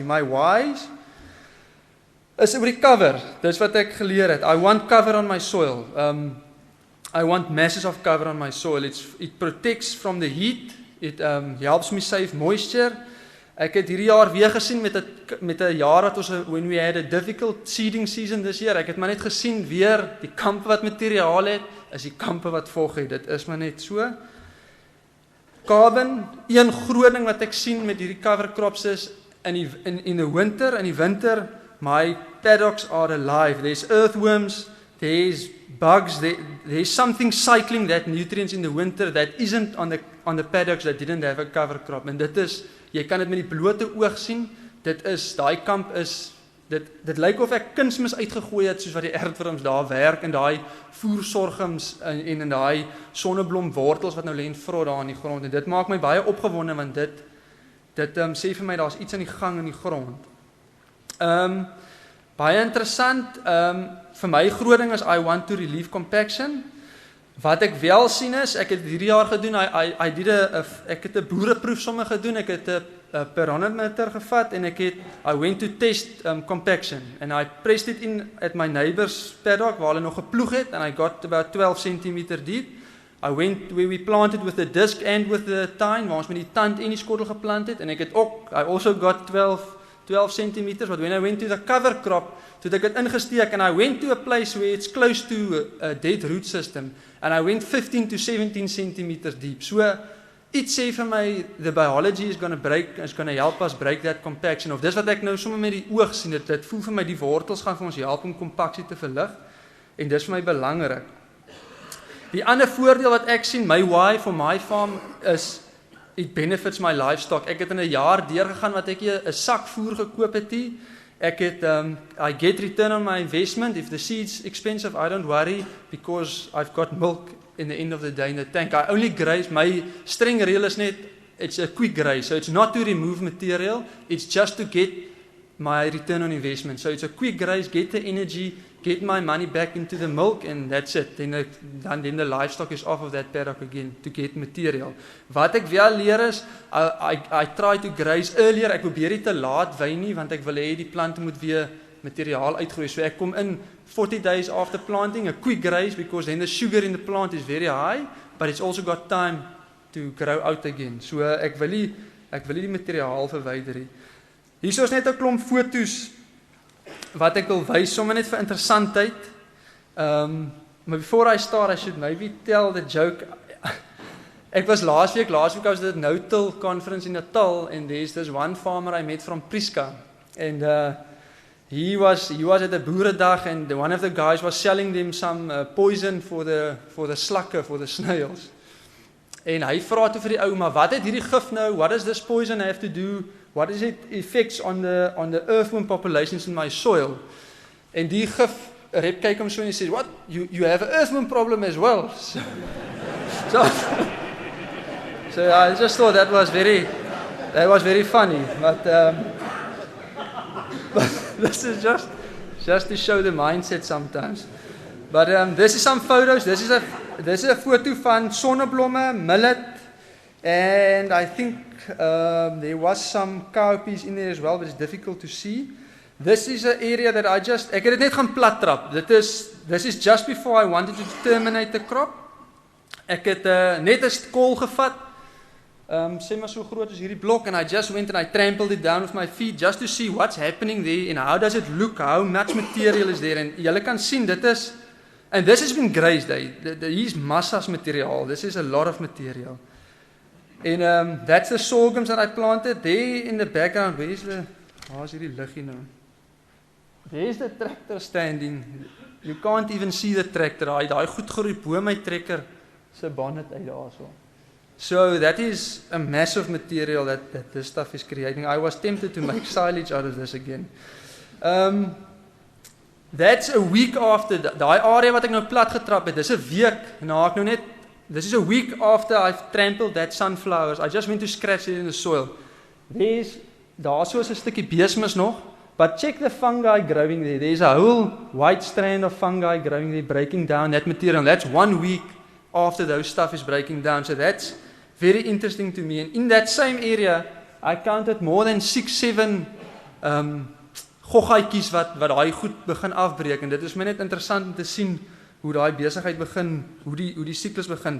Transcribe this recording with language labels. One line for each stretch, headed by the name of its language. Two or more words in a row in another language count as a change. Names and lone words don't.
Afrikaans: My whys is oor die cover. Dis wat ek geleer het.
English: I want cover on my soil. I want masses of cover on my soil. It protects from the heat. It helps me save moisture.
Afrikaans: Ek het hierdie jaar weer gesien met 'n jaar wat ons
English: when we had a difficult seeding season this year.
Afrikaans: Ek het maar net gesien weer die kampe wat materiaal het, is die kampe wat vog het. Dit is maar net so. Carbon, een groot ding wat ek sien met hierdie
English: cover crops
Afrikaans: is
English: in the winter, my paddocks are alive. There's earthworms, there's bugs, there's something cycling that nutrients in the winter that isn't on the paddocks that didn't have a cover crop.
Afrikaans: En dit is, jy kan dit met die blote oog sien, daai kamp is, dit lyk of ek kunsmis uitgegooi het, soos wat die aardwurms daar werk, en daai voersorghums, en in daai sonneblomwortels, wat nou lê en vrot daar in die grond, en dit maak my baie opgewonde, want dit sê vir my, daar's iets aan die gang in die grond. Baie interessant, vir my groot ding is,
English: I want to relieve compaction.
Afrikaans: Wat ek wel sien is, ek het hierdie jaar gedoen, ek het 'n boereproef sommer gedoen, ek het 'n peronometer gevat, en
English: I went to test compaction, and I pressed it in at my neighbor's paddock,
Afrikaans: waar hulle nog geploeg het,
English: and I got about 12 centimeter deep. I went where we planted with the disc and with the tine,
Afrikaans: waar ons met die tand en die skottel geplant het, en
English: I also got 12 12 centimeters, but when I went to the cover crop,
Afrikaans: toe ek het ingesteek,
English: and I went to a place where it's close to a dead root system, and I went 15 to 17 centimeters deep. So,
Afrikaans: iets sê vir my,
English: the biology is going to help us break that compaction,
Afrikaans: of dis wat ek nou sommer met die oog sien, dit voel vir my die wortels gaan vir ons help om kompaksie te verlig, en dis vir my belangrik. Die ander voordeel wat ek sien,
English: my why for my farm is, it benefits my livestock.
Afrikaans: Ek het in 'n jaar deurgegaan wat ek 'n sak voer gekoop het hier. Ek het,
English: I get return on my investment. If the seed's expensive, I don't worry, because I've got milk in the end of the day in the tank. I only graze,
Afrikaans: my streng reël is net,
English: it's a quick graze, so it's not to remove material, it's just to get my return on investment. So it's a quick graze, get the energy, get my money back into the milk, and that's it. Then the livestock is off of that paddock again to get material.
Afrikaans: Wat ek wel leer is,
English: I try to graze earlier.
Afrikaans: Ek probeer nie te laat wy nie, want ek wil hê die plante moet weer materiaal uitgroei. So ek kom in
English: 40 days after planting, a quick graze, because then the sugar in the plant is very high, but it's also got time to grow out again.
Afrikaans: So ek wil nie die materiaal verwyder nie. Hier is net 'n klomp foto's wat ek wil wys, sommer net vir interessantheid.
English: But before I start, I should maybe tell the joke.
Afrikaans: Ek was
English: last week I was at the No-Till conference in Natal, and there's this one farmer I met from Prieska, and he was at the boeredag, and one of the guys was selling them some poison for the slakke, for the snails.
Afrikaans: En hy vra toe vir die ou, maar wat het hierdie gif nou?
English: What does this poison have to do? What is it effects on the earthworm populations in my soil?
Afrikaans: En die gif rep kyk hom so en hy sê,
English: what? You have an earthworm problem as well. So I just thought that was very funny. But this is just to show the mindset sometimes. But this is some photos. This is a photo
Afrikaans: van sonneblomme,
English: millet, and I think there was some cowpeas in there as well, but it's difficult to see. This is an area that
Afrikaans: ek het dit net gaan plat trap.
English: This is just before I wanted to terminate the crop.
Afrikaans: Ek het net 'n kool gevat, sê maar so groot as hierdie blok,
English: and I just went and I trampled it down with my feet just to see what's happening there and how does it look, how much material is there.
Afrikaans: En julle kan sien,
English: and this has been grazed.
Afrikaans: Hier's massas materiaal.
English: This is a lot of material. And that's the sorghums that I planted. There in the background, where's
Afrikaans: hierdie liggie nou?
English: There's the tractor standing. You can't even see the tractor.
Afrikaans: Daai goed groei bo my trekker se bonnet uit daarso.
English: So that is a massive material that this stuff is creating. I was tempted to make silage out of this again. That's a week after,
Afrikaans: daai area wat ek nou plat getrap het, dis 'n week na ek nou net,
English: this is a week after I've trampled that sunflowers. I just went to scratch it in the soil.
Afrikaans: Daarso is 'n stukkie beesmis nog,
English: but check the fungi growing there. There's a whole white strand of fungi growing there, breaking down that material. That's 1 week after those stuff is breaking down. So that's very interesting to me. And in that same area, I counted more than 6-7
Afrikaans: goggaatjies wat daai goed begin afbreek, en dit is my net interessant om te sien hoe daai besigheid begin, hoe die siklus begin.